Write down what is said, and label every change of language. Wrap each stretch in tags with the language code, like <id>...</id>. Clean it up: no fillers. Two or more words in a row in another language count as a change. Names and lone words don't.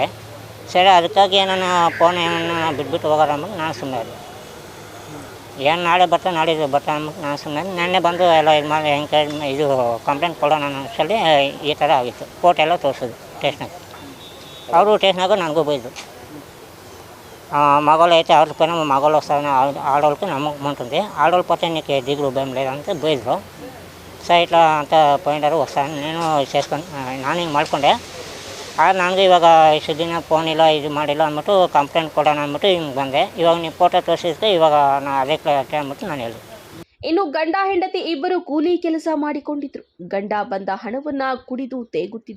<kn>ಸರಿ, ಅದಕ್ಕಾಗಿ ನಾನು ಫೋನ್ ಏನನ್ನ ಬಿಟ್ಬಿಟ್ಟು ಹೋಗೋಣ ಅಂದ್ಬಿಟ್ಟು ನಾನು ಸುಮ್ಮನೆ ಇದ್ದೆ. ಏನು ನಾಳೆ ಬರ್ತಾ ನಾಡಿದ್ದು ಬರ್ತಾ ಅಂದ್ಬಿಟ್ಟು ನಾನು ಸುಮ್ಮನೆ ನೆನ್ನೆ ಬಂದು ಎಲ್ಲ ಇದು ಮಾಡಿ ಹೆಂಗೆ ಇದು ಕಂಪ್ಲೇಂಟ್ ಕೊಡೋಣ ಅನ್ನೋಷ್ಟರಲ್ಲಿ ಈ ಥರ ಆಗಿತ್ತು. ಫೋಟೋ ಎಲ್ಲ ತೋರಿಸಿದ್ರು ಸ್ಟೇಷನಾಗ. ಅವರು ಸ್ಟೇಷನಾಗ ನನಗೂ ಬೈದರು.</kn> <te>మగవాళ్ళు అయితే ఆడకపోయినా మా మగవాళ్ళు వస్తారని ఆడవాళ్ళకి నమ్మకం ఉంటుంది. ఆడవాళ్ళు పోతే నీకు దిగులు భయం లేదంటే బోయిದ್ರು. సో ఇట్లా అంతా పోయినారు, వస్తాను నేను చేసుకొని</te> <kn>ನಾನು ಹಿಂಗೆ ಮಾಡ್ಕೊಂಡೆ. ಆದರೆ ನನಗೆ ಇವಾಗ ಇಷ್ಟು ದಿನ ಫೋನ್ ಇಲ್ಲ, ಇದು ಮಾಡಿಲ್ಲ ಅಂದ್ಬಿಟ್ಟು ಕಂಪ್ಲೇಂಟ್ ಕೊಡೋಣ ಅಂದ್ಬಿಟ್ಟು ಹಿಂಗೆ ಬಂದೆ. ಇವಾಗ ನೀವು ಫೋಟೋ ತೋರಿಸಿದ್ರೆ ಇವಾಗ ನಾನು ಅದಕ್ಕೆ ಅಂದ್ಬಿಟ್ಟು ನಾನು ಹೇಳಿದೆ. ಇನ್ನು ಗಂಡ ಹೆಂಡತಿ ಇಬ್ಬರು ಕೂಲಿ ಕೆಲಸ ಮಾಡಿಕೊಂಡಿದ್ರು. ಗಂಡ ಬಂದ ಹಣವನ್ನ ಕುಡಿದು ತೇಗುತ್ತಿದ್ದ.</kn>